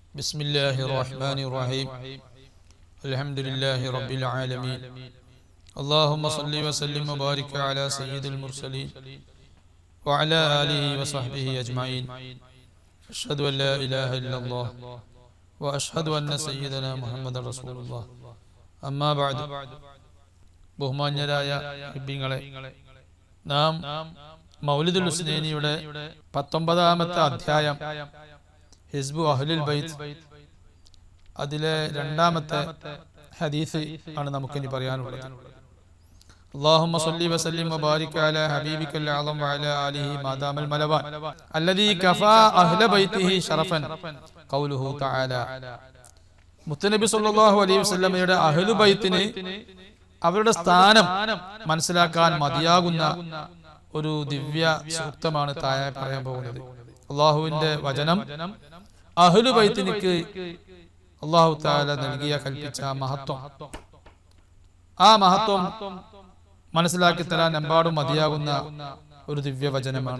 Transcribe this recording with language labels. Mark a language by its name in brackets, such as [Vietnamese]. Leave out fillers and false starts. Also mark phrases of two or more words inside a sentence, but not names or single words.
[Arabic] بسم الله الرحمن الرحيم الحمد لله رب العالمين اللهم صل وسلم وبارك على سيد المرسلين وعلى آله وصحبه أجمعين أشهد أن لا إله إلا الله وأشهد أن سيدنا محمد رسول الله أما بعد [Malayalam] ബഹുമാന്യരായ ഇബ്ബിങ്ങളെ നാം മൗലിദുൽ ഹുസ്നൈനിയുടെ 19ാമത്തെ അധ്യായം ഹിസ്ബു അഹ്ലുൽ ബൈത്ത് അതിലെ രണ്ടാമത്തെ ഹദീസ് ആണ് നമുക്കിനി പറയാനുള്ളത്. [Arabic] اللهم صل وسلم وبارك على حبيبك الأعظم وعلى آله ما دام الملوان الذي كفى أهل بيته شرفا قوله تعالى മുത്തനബി صلى الله عليه وسلم [Malayalam] അഹ്ലു ബൈത്തിന് അവരുടെ സ്ഥാനം മനസ്സിലാക്കാൻ മതിയാകുന്ന ഒരു ദിവ്യ സൂക്തമാണ് താഴെ പറയാൻ പോകുന്നത്. അള്ളാഹുവിന്റെ വചനം അഹ്ലു ബൈത്തിനിക്ക് [Arabic] الله تعالى [Malayalam] നൽകിയ കൽപ്പിച്ച ആ മഹത്വം മനസ്സിലാക്കി തരാൻ എമ്പാടും മതിയാകുന്ന ഒരു ദിവ്യ വചനമാണ്.